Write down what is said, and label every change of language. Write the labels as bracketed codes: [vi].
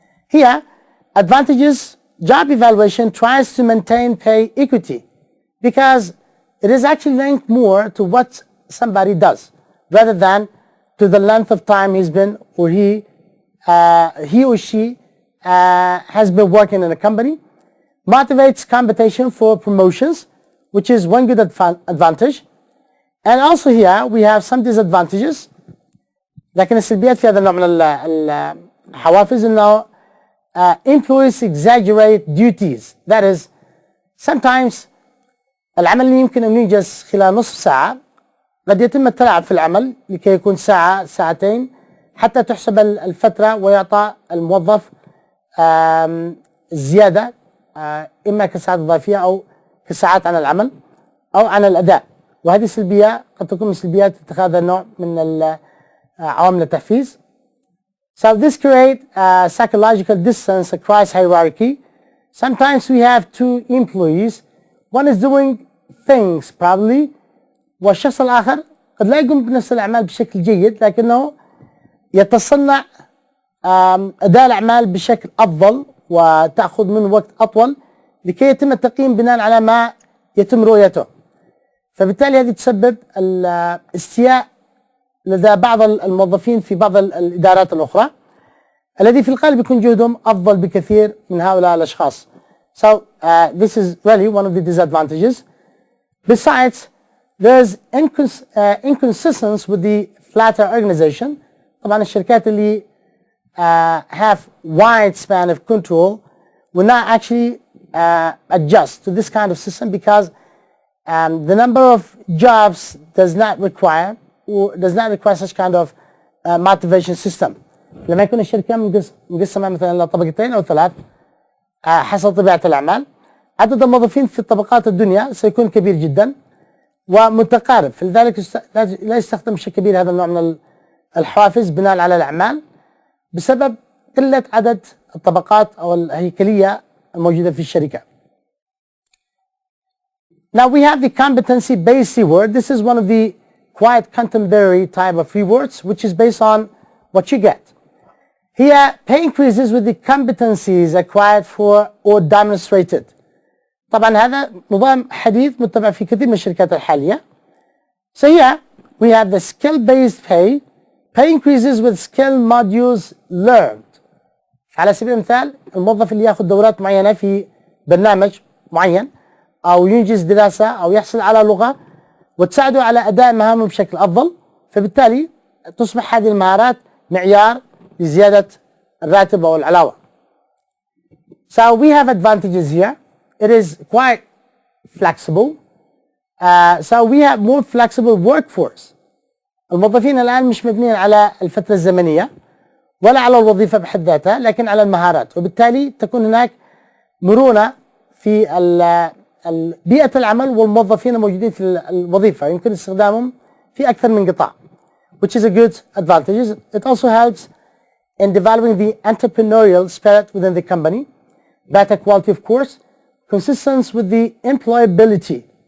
[en] Here, advantages: job evaluation tries to maintain pay equity because it is actually linked more to what somebody does rather than to the length of time he's been or he or she has been working in a company. Motivates competition for promotions, which is one good advantage. And also here we have some disadvantages. [ar] لكن السلبيات في هذا النوع من الحوافز انه [en] employees exaggerate duties. That is, sometimes [ar] العمل اللي يمكن أن ينجز خلال نصف ساعة قد يتم التلاعب في العمل لكي يكون ساعة ساعتين حتى تحسب الفترة ويعطى الموظف زيادة إما كساعات إضافية أو كساعات عن العمل أو عن الأداء. وهذه سلبية قد تكون من سلبيات اتخاذ النوع من عوامل التحفيز. [en] So this creates psychological distance across hierarchy. Sometimes we have two employees. One is doing things probably [ar] والشخص الآخر قد لا يقوم بنفس الأعمال بشكل جيد لكنه يتصنع أداء الأعمال بشكل أفضل وتأخذ من وقت أطول لكي يتم التقييم بناء على ما يتم رؤيته. فبالتالي هذه تسبب الاستياء لدى بعض الموظفين في بعض الإدارات الأخرى الذي في الغالب يكون جهدهم أفضل بكثير من هؤلاء الأشخاص. [en] So this is really one of the disadvantages. Besides, there's inconsistency with the flatter organization. [ar] طبعا الشركات اللي [en] have wide span of control will not actually adjust to this kind of system because the number of jobs does not require such kind of motivation system. [ar] لما يكون الشركة مقسمة مثلا إلى طبقتين أو ثلاث حسب طبيعة الأعمال، عدد الموظفين في طبقات الدنيا سيكون كبير جدا ومتقارب، فلذلك لا يستخدم بشكل كبير هذا النوع من الحوافز بناء على الأعمال بسبب قلة عدد الطبقات أو الهيكلية الموجودة في الشركة. [en] Now we have the competency based reward. This is one of the quite contemporary type of rewards which is based on what you get. Here pay increases with the competencies acquired for or demonstrated. [ar] طبعا هذا نظام حديث متبع في كثير من الشركات الحالية. [en] So here we have the skill based pay increases with skill modules learned. [ar] على سبيل المثال الموظف اللي ياخذ دورات معينة في برنامج معين أو ينجز دراسة أو يحصل على لغة وتساعده على أداء مهامه بشكل أفضل، فبالتالي تصبح هذه المهارات معيار لزيادة الراتب أو العلاوة. [en] So we have advantages here. It is quite flexible. So we have more flexible workforce. [ar] الموظفين الآن مش مبنيين على الفترة الزمنية ولا على الوظيفة بحد ذاتها لكن على المهارات، وبالتالي تكون هناك مرونة في بيئة العمل والموظفين الموجودين في الوظيفة يمكن استخدامهم في أكثر من قطاع, [en] which is a good advantage. It also helps in developing the entrepreneurial spirit within the company, better quality of course, consistence with the employability.